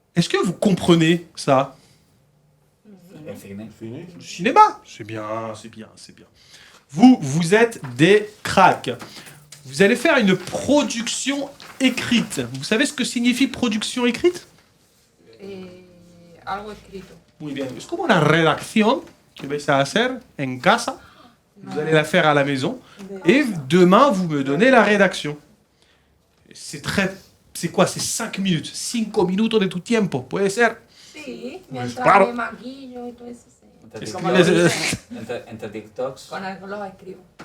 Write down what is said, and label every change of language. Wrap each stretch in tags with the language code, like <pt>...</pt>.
<fr>Est-ce que vous comprenez ça?</fr> <es>El cine. Cine.</es> <fr>Le cinéma, c'est bien, c'est bien, c'est bien. Vous êtes des cracks. Vous allez faire une production écrite. Vous savez ce que signifie production écrite?</fr> <es>Algo escrito. Muy bien. Es como una redacción que vais a hacer en casa.</es> <fr>Vous allez la faire à la maison. Et demain, vous me donnez la rédaction. C'est très... C'est quoi? C'est 5 minutes.</fr> <es>5 minutos de tu tiempo. Puede ser. Sí, mientras claro. me maquillo y todo eso. Sí. Entre TikToks. Con algo lo escribo.</es>